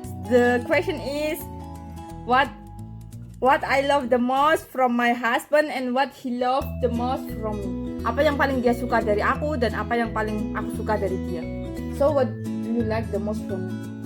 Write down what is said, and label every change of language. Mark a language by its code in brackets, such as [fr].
[en] The question is, what I love the most from my husband and what he loved the most from me. [id] Apa yang paling dia suka dari aku dan apa yang paling aku suka dari dia. [en] So what do you like the most from me?